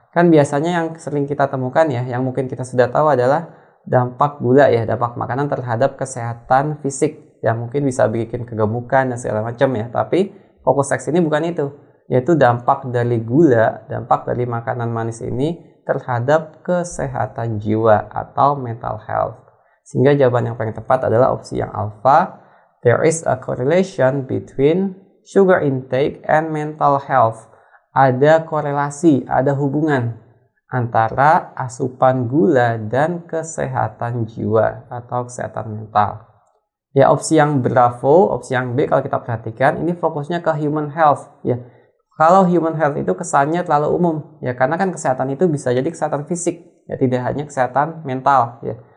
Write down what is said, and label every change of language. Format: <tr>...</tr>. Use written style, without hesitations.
<id>Kan biasanya yang sering kita temukan ya, yang mungkin kita sudah tahu adalah dampak gula ya, dampak makanan terhadap kesehatan fisik yang mungkin bisa bikin kegemukan dan segala macam ya. Tapi fokus teks ini bukan itu, yaitu dampak dari gula, dampak dari makanan manis ini terhadap kesehatan jiwa atau mental health. Sehingga jawaban yang paling tepat adalah opsi yang alfa.</id> <en>There is a correlation between sugar intake and mental health.</en> <id>Ada korelasi, ada hubungan antara asupan gula dan kesehatan jiwa atau kesehatan mental. Ya, opsi yang bravo, opsi yang B kalau kita perhatikan ini fokusnya ke human health ya. Kalau human health itu kesannya terlalu umum ya, karena kan kesehatan itu bisa jadi kesehatan fisik ya, tidak hanya kesehatan mental ya.</id>